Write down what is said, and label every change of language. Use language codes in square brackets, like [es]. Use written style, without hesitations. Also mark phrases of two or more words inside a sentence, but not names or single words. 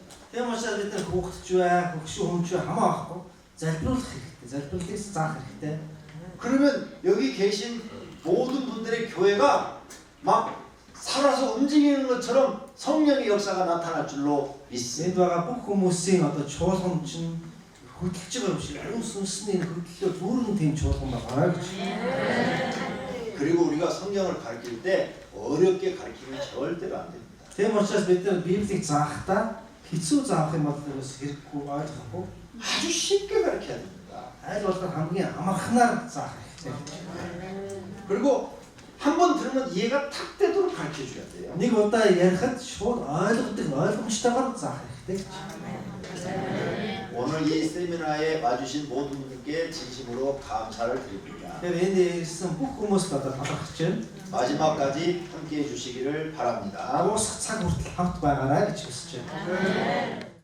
[mn] Тийм учраас бид нар хүүхдч бай, хөгшин хүн ч хамаа байхгүй. залбируулах хэрэгтэй. залбирлыг заах хэрэгтэй. [ko] 그러면 여기 계신 모든 분들의 교회가 막 살아서 움직이는 것처럼 성령의 역사가 나타날 줄로 믿습니다. [mn] Энд байгаа бүх хүмүүсийн одоо чуулган чинь хөдөлж байгаа юм шиг ариун сүнсний хөдлөлөөр бүрэн тийм чуулган байгаа гэж. [ko] 그리고 우리가 성경을 가르칠 때 어렵게 가르치면 절대로 안 됩니다. [mn] Тийм учраас бид нар Библийг заахдаа хэцүү заах юм бол хэрэггүй ойлгохгүй. [ko] 아주 쉽게 가르쳐야 됩니다. [mn] Аль болох хамгийн амархнаар заах хэрэгтэй. [ko] 그리고 한 번 들으면 이해가 탁 되도록 가르쳐 줘야 돼요. [mn] Нэг удаа ярихад шууд ойлгодог ойлгомжтойгоор заах хэрэгтэй. [ko] 오늘 이 세미나에 와주신 모든 분께 진심으로 감사를 드립니다. [mn] Тэгэхээр энд ирсэн бүх хүмүүст одоо талархаж байна. [ko] 마지막까지 함께해 주시기를 바랍니다. [mn] Дуусах цаг хүртэл хамт байгаарай гэж хүсэж байна.